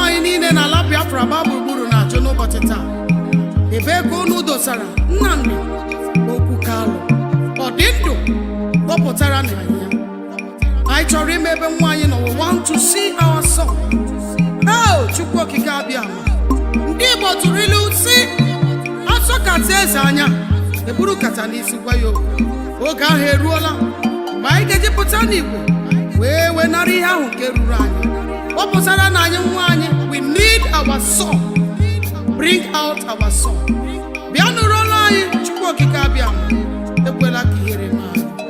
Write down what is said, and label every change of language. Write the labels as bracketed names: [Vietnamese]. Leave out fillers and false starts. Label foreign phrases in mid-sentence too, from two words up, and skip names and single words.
[Igbo] Biafra babu buru na achọ n'ụbọchị taa. Ebe ka unu dosara Nnamdi Kalu ọ dị ndụ kpọpụtara na anyị anyị chọrọ ime ebe nwa anyị nọ. [English] We want to see our son. [Igbo] Chukwu okike abịa ndị Igbo tụrụ ilu si asọ kata eze anya eburu kata n'isi gwa ya okwu. Oge ahụ eruola mgbe anyị ga-eji pụta n'igwe wee wenara ihe ahụ nke ruru anyị. Ọ pụtara na anyị nwa anyị. [English] We need our son. Bring out our son. [Igbo] Bịa nụrụ olu anyị. Chukwu okike abịa ekwela ka ihere mee anyị.